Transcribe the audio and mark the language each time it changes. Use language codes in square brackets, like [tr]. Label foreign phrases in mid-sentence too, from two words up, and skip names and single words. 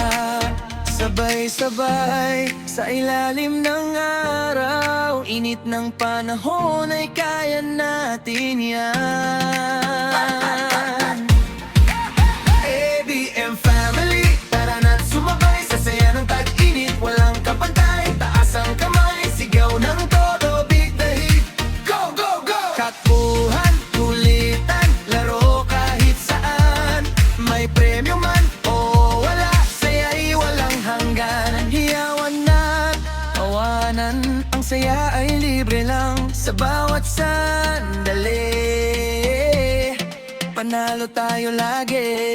[tl] Sabay-sabay sa ilalim ng araw, init ng panahon ay kaya natin yan. ABM family, tara na't sumabay sa saya ng tag-init. Walang kapantay, taas ang kamay, sigaw ng todo, [en] beat the heat. Go, go, go! [tl] Takbuhan, kulitan, laro kahit saan. May premyo man o wala, saya'y walang hangganan. Hiyawan at tawanan, ang saya ay libre lang. Sa bawat sandali, panalo tayo lagi.